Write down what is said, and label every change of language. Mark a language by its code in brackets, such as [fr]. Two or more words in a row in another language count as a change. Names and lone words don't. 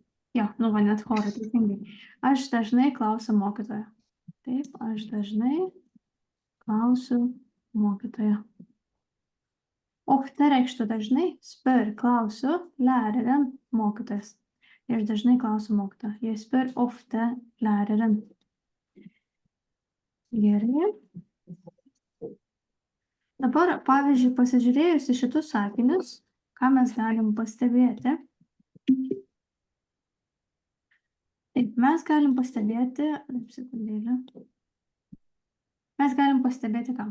[lt] Jo, va net chorą teisingai. Aš dažnai klausiu mokytoją. Taip, aš dažnai klausiu mokytoją. Ofte reikštų dažnai, spør, klausiu, læreren, mokytojas. Ir dažnai klausiu mokytoją. [no] Jeg spør ofte læreren. [lt] Gerai. Dabar, pavyzdžiui, pasižiūrėjus į šitus sakinius, ką mes galim pastebėti. Taip, mes galim pastebėti, ką?